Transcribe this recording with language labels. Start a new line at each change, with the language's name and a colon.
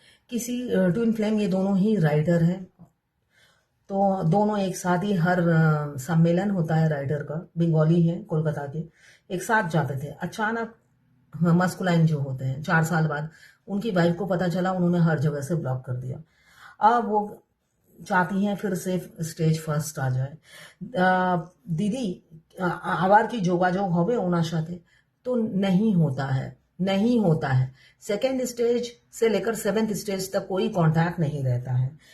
Hindi: किसी twin flame, ये दोनों ही राइटर हैं, तो दोनों एक साथ ही हर सम्मेलन होता है राइटर का, बंगाली है कोलकाता के, एक साथ जाते थे। अचानक मस्कुलाइन जो होते हैं 4 साल बाद उनकी वाइफ को पता चला, उन्होंने हर जगह से ब्लॉक कर दिया। अब वो चाहती हैं फिर से स्टेज फर्स्ट आ जाए।
Bangla: दीदी আবার কি যোগাযোগ হবে ওনার সাথে?
Hindi: तो नहीं होता है, नहीं होता है। सेकेंड स्टेज से लेकर 7th स्टेज तक कोई कॉन्टैक्ट नहीं रहता है।